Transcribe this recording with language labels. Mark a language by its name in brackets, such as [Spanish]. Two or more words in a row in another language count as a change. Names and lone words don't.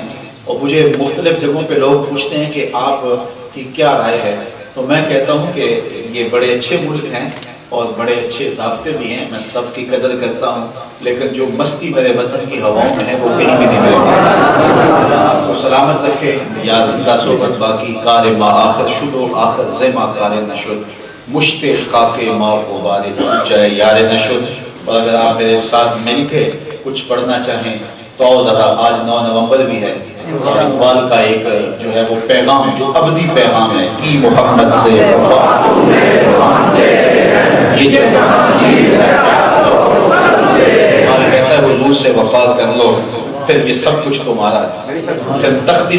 [Urdu] اور مجھے مختلف جگہوں پہ لوگ پوچھتے ہیں کہ آپ کی کیا رائے ہے، تو میں کہتا ہوں کہ یہ بڑے اچھے ملک ہیں اور بڑے اچھے ضابطے بھی ہیں، میں سب کی قدر کرتا ہوں، لیکن جو مستی میرے وطن کی ہواؤں میں ہے وہ کہیں بھی نہیں ملتی۔ آپ کو سلامت رکھے، [Persian] یا زندہ صحبت باقی کار ما آخر شد و آخر زما کار نشد، مشت خاک ما کو بارد چاہے یار نشد۔ [Urdu] اور اگر آپ میرے ساتھ مل کے کچھ پڑھنا چاہیں تو ذرا، آج 9 نومبر بھی ہے، اقبال کا ایک جو ہے وہ پیغام جو ابدی پیغام ہے، کی محمد سے یہ جو کہتا ہے حضور سے وفا کر لو، پھر یہ سب کچھ تمہارا ہے، پھر تختی